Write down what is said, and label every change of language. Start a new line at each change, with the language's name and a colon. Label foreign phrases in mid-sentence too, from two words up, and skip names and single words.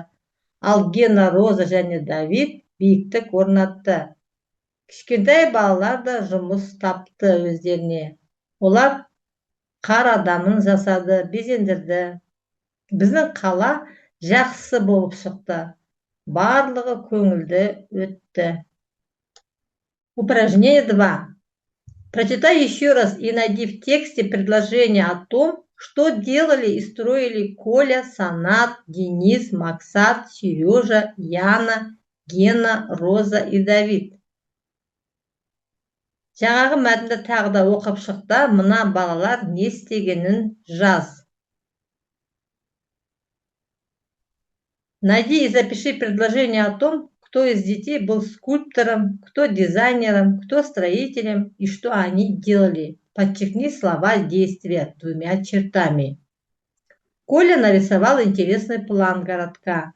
Kazakh: Ал Гена, Роза және Давид биіктік орнатты. Кішкентай балалар да жұмыс тапты өздеріне. Олар қар адамын жасады, безендірді. Біздің қала жақсы болып шықты. Барлығы көңілді өтті.
Russian: Упражнение 2. Прочитай еще раз и найди в тексте предложение о том, что делали и строили Коля, Санат, Денис, Максат, Сережа, Яна, Гена, Роза и Давид.
Kazakh: Жаңағы мәтінді тағы да оқып шық та, мына балалар не істегенін жаз.
Russian: Найди и запиши предложение о том, кто из детей был скульптором, кто дизайнером, кто строителем и что они делали. Подчеркни слова действия двумя чертами. Коля нарисовал интересный план городка.